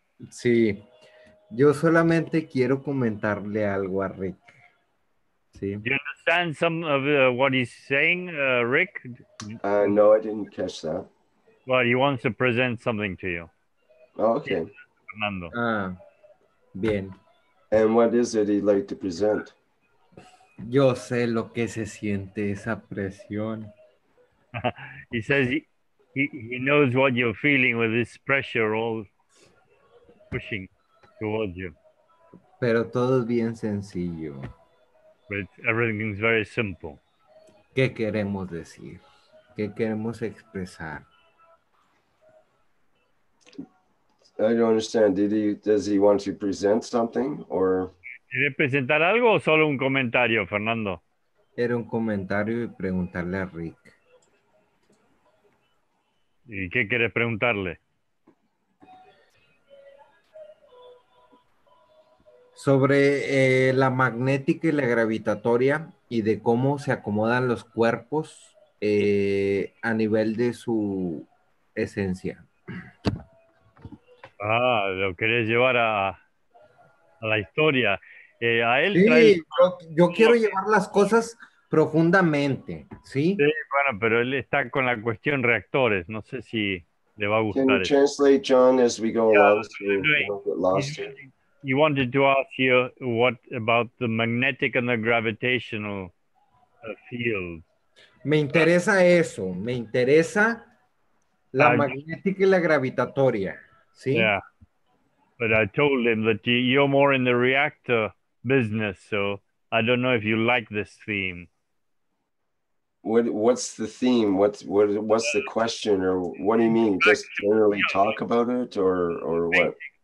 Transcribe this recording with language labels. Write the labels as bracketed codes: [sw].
[es] Sí, yo solamente quiero comentarle algo a Rick. Sí. [en] Do you understand some of what he's saying, Rick? No, I didn't catch that. Well, he wants to present something to you. Oh, okay. Fernando. [es] Ah, bien. [en] And what is it he'd like to present? [es] Yo sé lo que se siente esa presión. [en] He says he knows what you're feeling with this pressure all pushing towards you. [es] Pero todo es bien sencillo. [en] But everything's very simple. [es] ¿Qué queremos decir? ¿Qué queremos expresar? [en] I don't understand. Does he want to present something or? [es] ¿Quiere presentar algo o solo un comentario, Fernando? Era un comentario y preguntarle a Rick. ¿Y qué quieres preguntarle? Sobre la magnética y la gravitatoria y de cómo se acomodan los cuerpos a nivel de su esencia. Ah, lo querés llevar a la historia. A él sí, trae... yo quiero llevar las cosas profundamente, ¿sí? Sí, bueno, pero él está con la cuestión reactores. No sé si le va a gustar. [en] Can you translate, John, as we go along so we don't get lost here? He wanted to ask you what about the magnetic and the gravitational field. [es] Me interesa eso, me interesa la magnética y la gravitatoria, ¿sí? [en] Yeah, but I told him that you're more in the reactor business, so I don't know if you like this theme. What's the theme? What's the question, or what do you mean? Just generally talk about it, or what?